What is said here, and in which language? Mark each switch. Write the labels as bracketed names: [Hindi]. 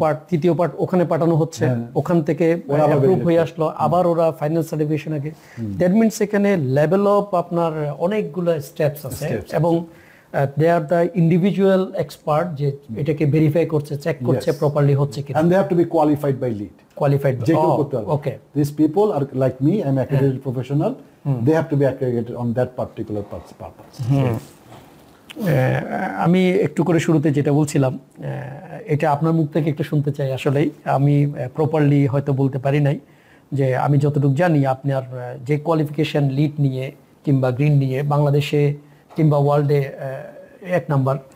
[Bangla] তৃতীয় পার্ট ওখানে পাঠানো হচ্ছে, ওখান থেকে অ্যাপ্রুভ হয়ে আসলো, আবার ওরা ফাইনাল সার্টিফিকেশন আগে। দ্যাট মিন্স এখানে লেভেল অফ আপনার অনেকগুলো স্টেপস আছে এবং [English] they are the individual expert [Bangla] যে এটাকে ভেরিফাই করছে, চেক করছে প্রপারলি হচ্ছে কিনা। [English] and they have to be qualified by lead, qualified [Bangla] যে কেউ করতে পারবে। [English] okay, these people are like me, I'm accredited professional, they have to be accredited on that particular purpose. [Bangla] আমি একটু করে শুরুতে যেটা বলছিলাম এটা আপনার মুখ থেকে একটু শুনতে চাই। আসলেই আমি প্রপারলি হয়তো বলতে পারি নাই, যে আমি যতটুকু জানি আপনার যে কোয়ালিফিকেশন লিড নিয়ে কিংবা গ্রিন নিয়ে বাংলাদেশে কিংবা ওয়ার্ল্ডে 1 নাম্বার।